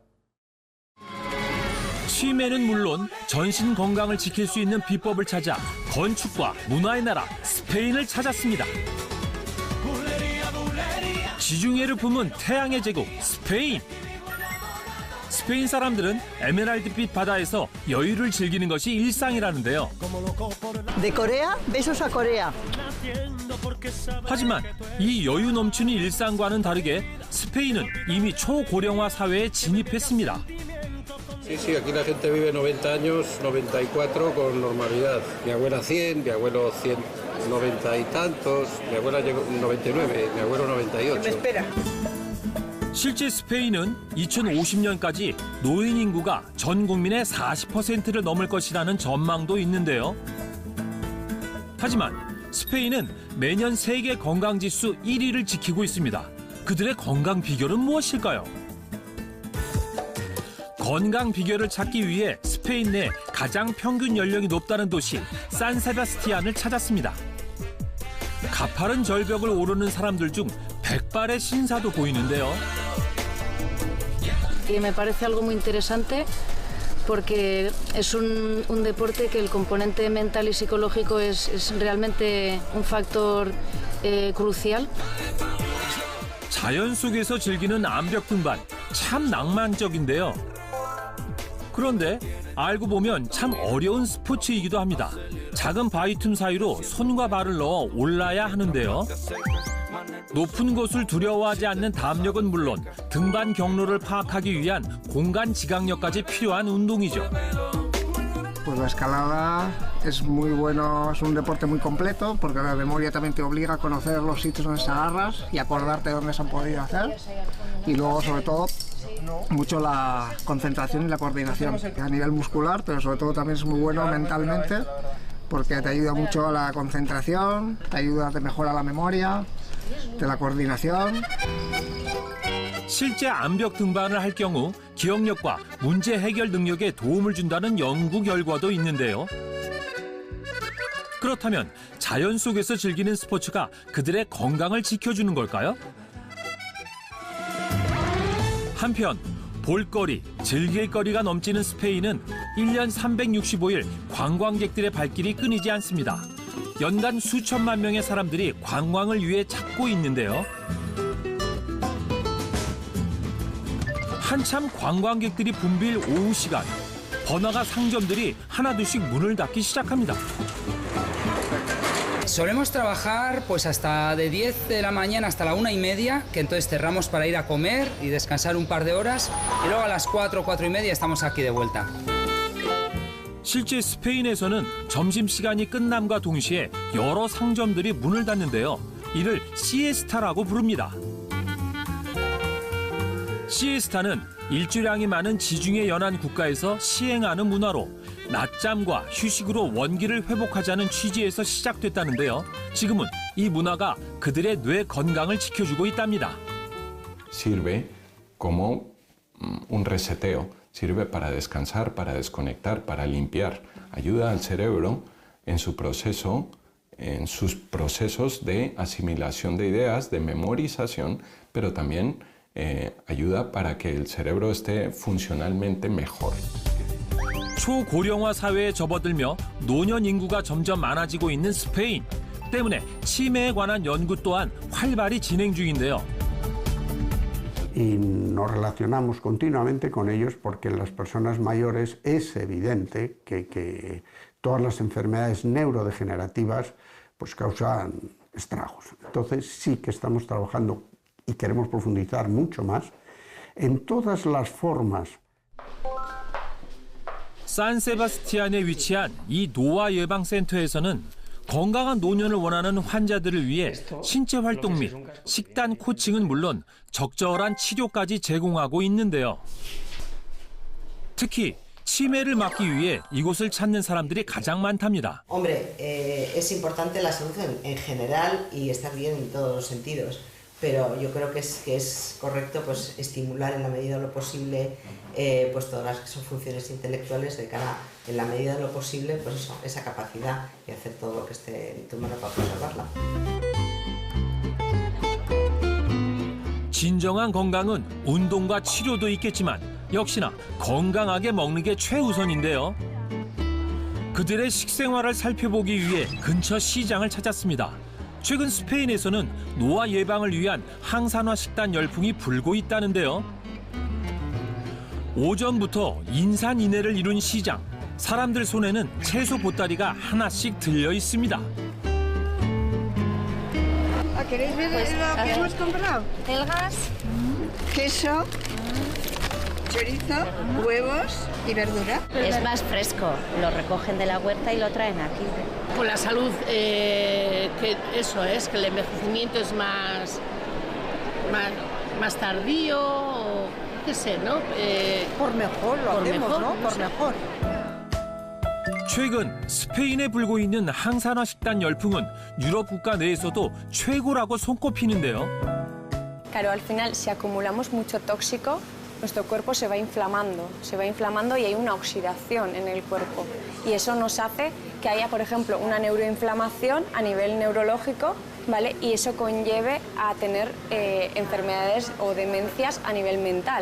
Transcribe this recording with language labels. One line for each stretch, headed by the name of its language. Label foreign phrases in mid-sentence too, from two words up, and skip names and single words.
Korean: 치매는 물론 전신 건강을 지킬 수 있는 비법을 찾아 건축과 문화의 나라 스페인을 찾았습니다. 지중해를 품은 태양의 제국 스페인. 스페인 사람들은 에메랄드빛 바다에서 여유를 즐기는 것이 일상이라는데요.
Spanish: De Corea, besos a Corea.
Korean: 하지만 이 여유 넘치는 일상과는 다르게 스페인은 이미 초고령화 사회에 진입했습니다.
Spanish: Sí, sí, aquí la gente vive 90 años, 94 con normalidad. Mi abuela 100, mi abuelo 190 y tantos, mi abuela llegó 99, mi abuelo 98.
Korean: 실제 스페인은 2050년까지 노인 인구가 전 국민의 40%를 넘을 것이라는 전망도 있는데요. 하지만 스페인은 매년 세계 건강지수 1위를 지키고 있습니다. 그들의 건강 비결은 무엇일까요? 건강 비결을 찾기 위해 스페인 내 가장 평균 연령이 높다는 도시 산세바스티안을 찾았습니다. 가파른 절벽을 오르는 사람들 중 백발의 신사도 보이는데요.
Spanish: Y me parece algo muy interesante porque es un deporte que el componente mental y psicológico es realmente un factor crucial.
Korean: 자연 속에서 즐기는 암벽 등반, 참 낭만적인데요. 그런데 알고 보면 참 어려운 스포츠이기도 합니다. 작은 바위 틈 사이로 손과 발을 넣어 올라야 하는데요. 높은 곳을 두려워하지 않는 담력은 물론 등반 경로를 파악하기 위한 공간 지각력까지 필요한 운동이죠.
Spanish: Pues la escalada es muy bueno, es un deporte muy completo porque la memoria también te obliga a conocer los sitios donde se agarras y acordarte dónde se han podido hacer. Y luego, sobre todo, mucho la concentración y la coordinación a nivel muscular, pero sobre todo también es muy bueno mentalmente porque te ayuda mucho a la concentración, te mejora la memoria, de la coordinación.
Korean: 실제 암벽 등반을 할 경우 기억력과 문제 해결 능력에 도움을 준다는 연구 결과도 있는데요. 그렇다면 자연 속에서 즐기는 스포츠가 그들의 건강을 지켜주는 걸까요? 한편 볼거리, 즐길거리가 넘치는 스페인은 1년 365일 관광객들의 발길이 끊이지 않습니다. 연간 수천만 명의 사람들이 관광을 위해 찾고 있는데요. 한참 관광객들이 붐빌 오후 시간, 번화가 상점들이 하나둘씩 문을 닫기 시작합니다.
Spanish: Solemos trabajar pues hasta de 10 de la mañana hasta la 1:30, que entonces cerramos para ir a comer y descansar un par de horas, y luego a las 4, 4:30 estamos aquí de vuelta.
Korean: 실제 스페인에서는 점심시간이 끝남과 동시에 여러 상점들이 문을 닫는데요. 이를 시에스타라고 부릅니다. 시에스타는 일주량이 많은 지중해 연안 국가에서 시행하는 문화로 낮잠과 휴식으로 원기를 회복하자는 취지에서 시작됐다는데요. 지금은 이 문화가 그들의 뇌 건강을 지켜주고 있답니다.
Spanish: Sirve como un reseteo. Sirve para descansar, para desconectar, para limpiar. Ayuda al cerebro en su proceso, en sus procesos de asimilación de ideas, de memorización, pero también ayuda para que el cerebro esté funcionalmente mejor.
Korean: 초고령화 사회에 접어들며 노년 인구가 점점 많아지고 있는 스페인. 때문에 치매에 관한 연구 또한 활발히 진행 중인데요.
Spanish: Y nos relacionamos continuamente con ellos porque en las personas mayores es evidente que todas las enfermedades neurodegenerativas pues causan estragos. Entonces sí que estamos trabajando y queremos profundizar mucho más en todas las formas.
Korean: 산세바스티안에 위치한 이 노화 예방센터에서는 건강한 노년을 원하는 환자들을 위해 신체 활동 및 식단 코칭은 물론 적절한 치료까지 제공하고 있는데요. 특히 치매를 막기 위해 이곳을 찾는 사람들이 가장 많답니다.
Spanish: Hombre, es importante la salud en general y estar bien en todos los sentidos, pero yo creo que es correcto pues estimular en la medida de lo posible pues todas las funciones intelectuales de cara, en la medida de lo posible, pues eso, esa capacidad y hacer todo lo que esté en tu mano para preservarla.
Korean: 진정한 건강은 운동과 치료도 있겠지만 역시나 건강하게 먹는 게 최우선인데요. 그들의 식생활을 살펴보기 위해 근처 시장을 찾았습니다. 최근 스페인에서는 노화 예방을 위한 항산화 식단 열풍이 불고 있다는데요. 오전부터 인산인해를 이룬 시장. 사람들 손에는 채소 보따리가 하나씩 들려 있습니다.
Spanish: ¿Queréis ver lo que hemos comprado? Algas, Queso, chorizo, huevos y verdura. es más fresco, lo recogen de la huerta y lo traen aquí. Por la salud, que eso es, que el envejecimiento es más tardío, o qué sé, ¿no? Por mejor, lo por hacemos, mejor, ¿no? no Por sé. mejor.
Korean: 최근 스페인에 불고 있는 항산화 식단 열풍은 유럽 국가 내에서도 최고라고 손꼽히는데요.
Spanish: Claro, al final, si acumulamos mucho tóxico, nuestro cuerpo se va inflamando y hay una oxidación en el cuerpo. Y eso nos hace que haya, por ejemplo, una neuroinflamación a nivel neurológico, ¿vale? Y eso conlleve a tener enfermedades o demencias a nivel mental.